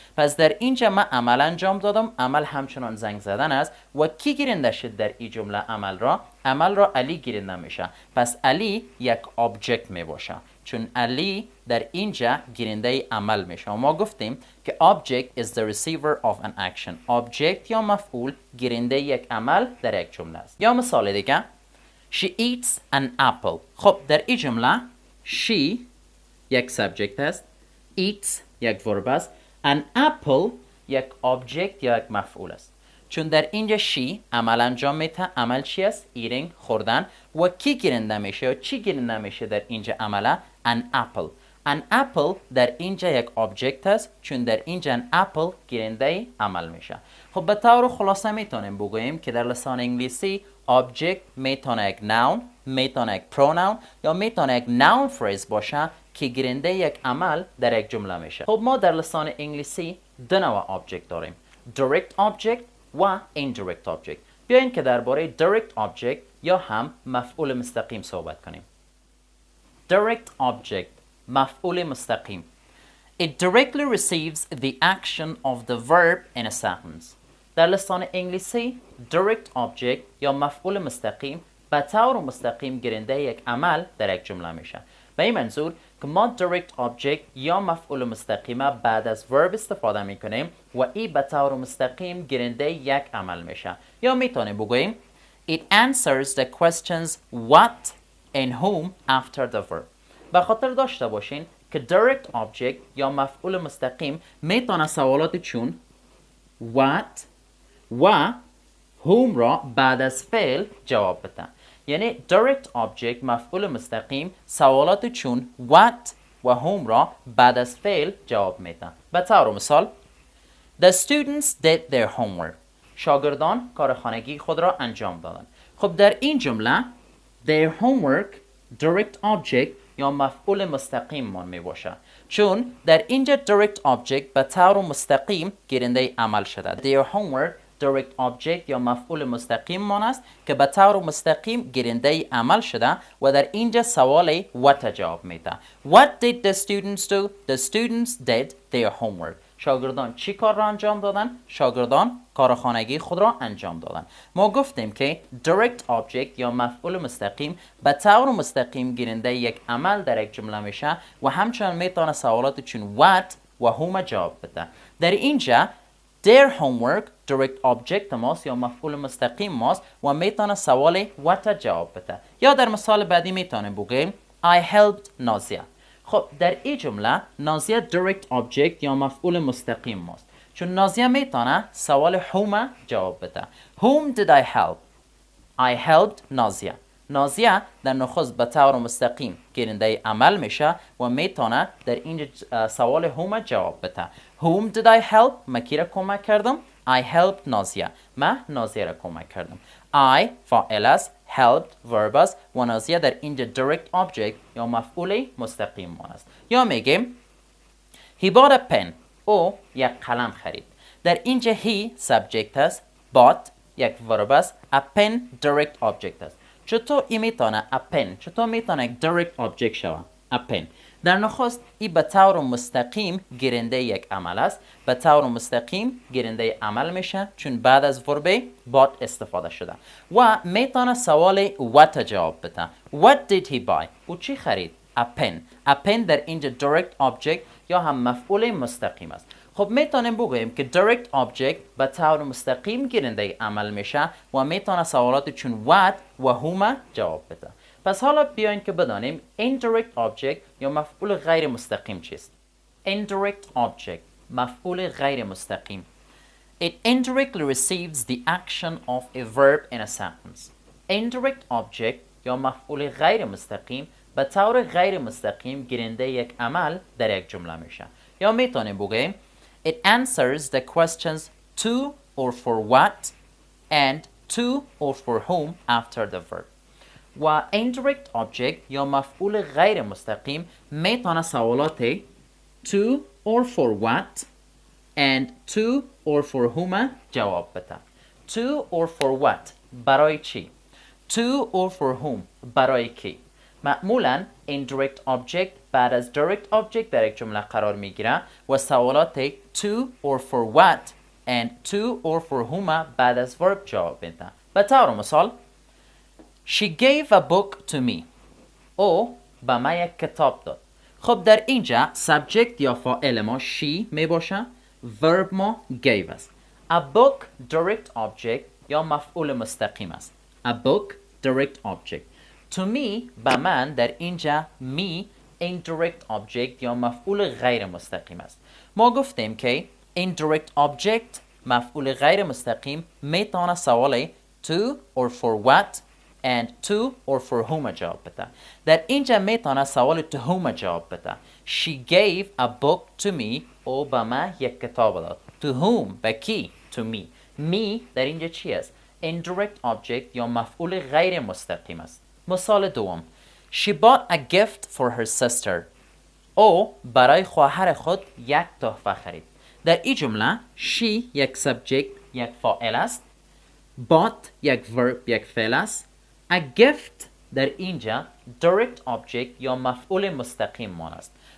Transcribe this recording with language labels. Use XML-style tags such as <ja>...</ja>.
<fa>پس در اینجا من عمل انجام دادم، عمل همچنان زنگ زدن است و کی گیرنده شد در این جمله عمل را؟ عمل را علی گیرنده میشه. پس علی یک object می باشه، چون علی در اینجا گیرنده عمل میشه. و ما گفتیم که</fa> <en>object is the receiver of an action.</en> <fa>object یا مفعول گیرنده یک عمل در یک جمله است. یا مثال دیگه</fa> <en>She eats an apple.</en> <fa>خب در این جمله she یک subject است، eats یک verb است، an apple یک object یا یک مفعول است. چون در اینجا she عمل انجام میده، عمل چی است؟ eating خوردن. و کی گیرنده میشه و چی گیرنده میشه در اینجا عمله؟ an apple. an apple در اینجا یک object است، چون در اینجا an apple گیرنده عمل میشه. خب به طور خلاصه میتونیم بگوییم که در لسان انگلیسی object میتونه یک noun، میتونه یک pronoun یا میتونه یک noun phrase باشه که گیرنده یک عمل در یک جمله میشه. خب ما در لسان انگلیسی دو نوع object داریم، direct object و indirect object. بیاین که درباره direct object یا هم مفعول مستقیم صحبت کنیم. direct object مفعول مستقیم.</fa> <en>It directly receives the action of the verb in a sentence.</en> <fa>در لسان انگلیسی direct object یا مفعول مستقیم به طور مستقیم گیرنده یک عمل در یک جمله میشه. به این منظور که ما direct object یا مفعول مستقیمه بعد از verb استفاده میکنیم و این به طور مستقیم گیرنده یک عمل میشه. یا میتونیم بگوییم</fa> <en>It answers the questions what and whom after the verb.</en> <fa>به خاطر داشته باشین که direct object یا مفعول مستقیم میتونه سوالات چون what و whom را بعد از فعل جواب بده. یعنی direct object مفعول مستقیم سوالات چون what و whom را بعد از فعل جواب میده. به طور مثال</fa> <en>The students did their homework.</en> <fa>شاگردان کار خانگی خود را انجام دادند. خب در این جمله their homework direct object یا مفعول مستقیم من می باشه، چون در اینجا direct object به طور مستقیم گیرنده عمل شده. their homework direct object یا مفعول مستقیم من است که به طور مستقیم گیرنده عمل شده و در اینجا سوال what جواب میده.</fa> <en>What did the students do? The students did their homework.</en> <fa>شاگردان چی کار را انجام دادن؟ شاگردان کار خانگی خود را انجام دادن. ما گفتیم که direct object یا مفعول مستقیم به طور مستقیم گیرنده یک عمل در یک جمله میشه و همچنان میتونه سوالات چون what و whom جواب بده. در اینجا their homework direct object ماست یا مفعول مستقیم ماست و میتونه سوال what جواب بده. یا در مثال بعدی میتونه بگیم</fa> <en>I helped</en> <fa>نازیه. خب در این جمله نازیه direct object یا مفعول مستقیم ماست چون نازیه میتونه سوال whom جواب بده.</fa> <en>Whom did I help? I helped نازیه.</en> <fa>نازیه در نخست به طور مستقیم گیرنده عمل میشه و میتونه در اینجا سوال whom جواب بده.</fa> <en>Whom did I help?</en> <fa>من کی را کمک کردم؟</fa> <en>I helped</en> <fa>نازیه. من نازیه را کمک کردم. I فاعل است، helped verb است و نازیه در اینجا direct object یا مفعول مستقیم ما است. یا میگیم</fa> <en>He bought a pen.</en> <fa>او یک قلم خرید. در اینجا he subject است، bought یک verb است، a pen direct object است. چطور ای میتونه a pen چطور میتونه یک direct object شود؟ a pen در نخست ای به طور مستقیم گیرنده یک عمل است. به طور مستقیم گیرنده عمل میشه چون بعد از ورب bought استفاده شده و میتونه سوال what جواب بده.</fa> <en>What did he buy?</en> <fa>او چی خرید؟ a pen. a pen در اینجا direct object یا هم مفعول مستقیم است. خب میتونیم بگوییم که direct object به طور مستقیم گیرنده عمل میشه و میتونه سوالات چون what و whom جواب بده. پس حالا بیاین که بدانیم indirect object یا مفعول غیر مستقیم چیست. indirect object مفعول غیر مستقیم.</fa> <en>It indirectly receives the action of a verb in a sentence.</en> <fa>indirect object یا مفعول غیر مستقیم به طور غیر مستقیم گیرنده یک عمل در یک جمله میشه. یا میتونیم بگیم</fa> <en>It answers the questions to or for what and to or for whom after the verb.</en> <fa>و indirect object یا مفعول غیر مستقیم میتونه سوالات</fa> <en>to or for what and to or for whom</en> <fa>جواب بده.</fa> <en>To or for what</en> <fa>برای چی؟</fa> <en>To or for whom</en> <fa>برای کی؟ معمولا indirect object بعد از direct object در یک جمله قرار میگیره و سوالات</fa> <en>to or for what and to or for whom</en> <fa>بعد از verb جواب میده. به طور مثال</fa> <en>She gave a book to me.</en> <fa>او به من یک کتاب داد. خب در اینجا subject یا فاعل ما she می باشه، verb ما gave است. A book direct object یا مفعول مستقیم است.</fa> <en>A book direct object. To me</en> <fa>به من در اینجا me indirect object یا مفعول غیر مستقیم است. ما گفتیم که indirect object مفعول غیر مستقیم میتونه سوال to or for what and to or for whom جواب بده. در اینجا میتونه سوال to whom جواب بده.</fa> <en>She gave a book to me.</en> <fa>او به من یک کتاب داد.</fa> <en>To whom</en> <fa>به کی؟</fa> <en>To me.</en> <fa>Me در اینجا چی است؟ indirect object یا مفعول غیر مستقیم است. مثال دوم</fa> <en>She bought a gift for her sister.</en> <fa>او برای خواهر خود یک تحفه خرید. در این جمله she یک subject یک فاعل است. bought یک verb یک فعل است. A gift در اینجا direct object یا مفعول مستقیم مان است.</fa>